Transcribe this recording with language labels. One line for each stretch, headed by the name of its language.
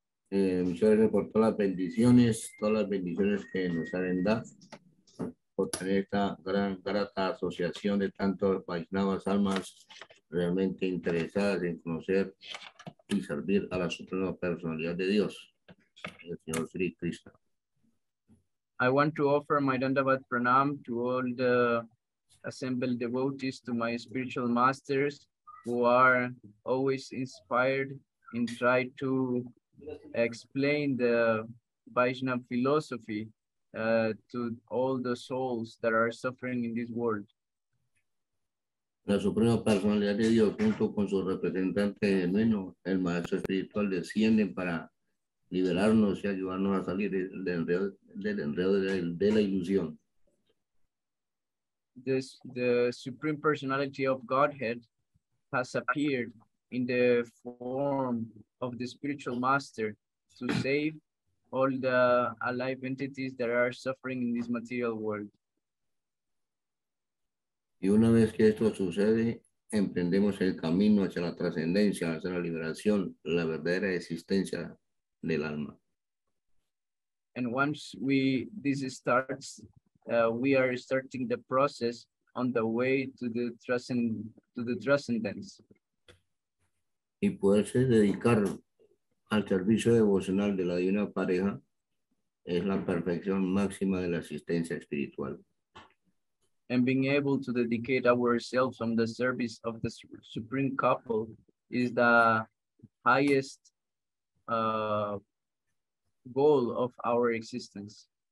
Spanish: Muchas gracias por todas las bendiciones que nos han dado, por tener esta grata asociación de tantos Vaishnavas, almas realmente interesadas en conocer y servir a la suprema personalidad de Dios, el Señor Sri Krishna.
English: I want to offer my Dandavat Pranam to all the assembled devotees, to my spiritual masters who are always inspired and try to explain the Vaishnava philosophy to all the souls that are suffering in this world.
Spanish: La Suprema Personalidad de Dios, junto con su representante genuino, el Maestro Espiritual, descienden para liberarnos y ayudarnos a salir del enredo de la ilusión.
English: The Supreme Personality of Godhead has appeared in the form of the spiritual master to save all the alive entities that are suffering in this material world.
Spanish: Y una vez que esto sucede, emprendemos el camino hacia la trascendencia, hacia la liberación, la verdadera existencia del alma.
English: And once this starts, we are starting the process on the way to the transcendence.
Spanish: Y poderse dedicar al servicio devocional de la divina pareja es la perfección máxima de la existencia espiritual.
English: And being able to dedicate ourselves on the service of the supreme couple is the highest goal of our existence.